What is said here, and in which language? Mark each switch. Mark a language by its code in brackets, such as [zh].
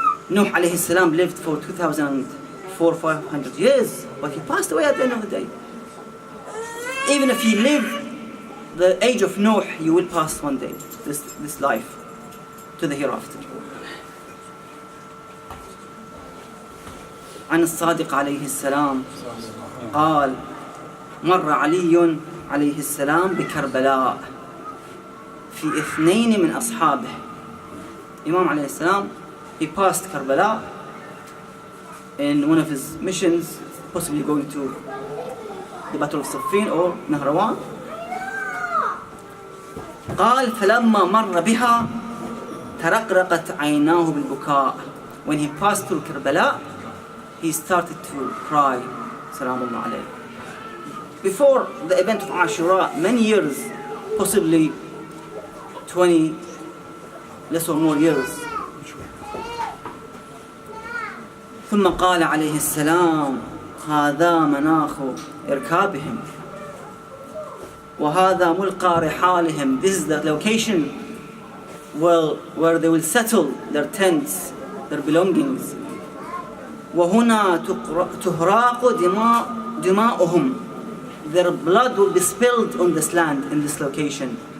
[en] Nuh alayhi salam lived for 2,400-500 years, but he passed away at the end of the day. Even if you live the age of Nuh, you will pass one day, this life, to the hereafter. [ar] عن الصادق عليه السلام قال مر علي عليه السلام بكربلاء في 2 من أصحابه. [en] Imam عليه السلام, he passed Karbala in one of his missions, possibly going to the Battle of Siffin or Nahrawan. [ar] قال فلما مر بها ترقرقت عيناه بالبكاء. [en] When he passed through Karbala, he started to cry. Salamullah alayhi. Before the event of Ashura, many years, possibly 20 less or more years. [ar] ثم قال عليه السلام هذا مناخ إركابهم وهذا ملقى رحالهم. [en] This is the location where they will settle their tents, their belongings. [ar] وهنا تهراق دماؤهم. [en] Their blood will be spilled on this land, in this location.